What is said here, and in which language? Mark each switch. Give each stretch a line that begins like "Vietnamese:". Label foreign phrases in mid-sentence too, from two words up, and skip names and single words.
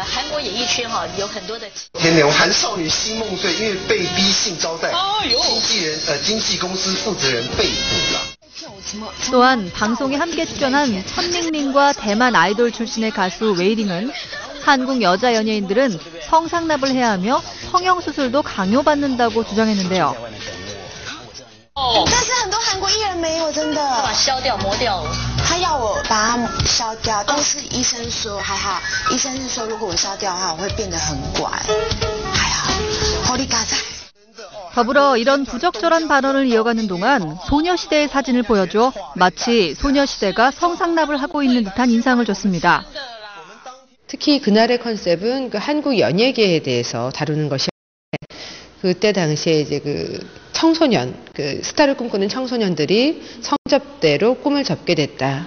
Korean: 또한 방송에 함께 출연한 천밍밍과 대만 아이돌 출신의 가수 웨이링은 한국 여자 연예인들은 성상납을 해야 하며 성형수술도 강요받는다고 주장했는데요.
Chinese: 但是很多韩国艺人没有真的把削掉磨掉了他要我把它削掉但是医生说还好医生是说如果我削掉的话我会变得很乖还好
Korean: 더불어 이런 부적절한 발언을 이어가는 동안 소녀시대의 사진을 보여줘 마치 소녀시대가 성상납을 하고 있는 듯한 인상을 줬습니다. 특히 그날의 컨셉은 그 한국 연예계에 대해서 다루는 것이 그때 당시에 이제 그 청소년, 그 스타를 꿈꾸는 청소년들이 성접대로 꿈을 접게 됐다.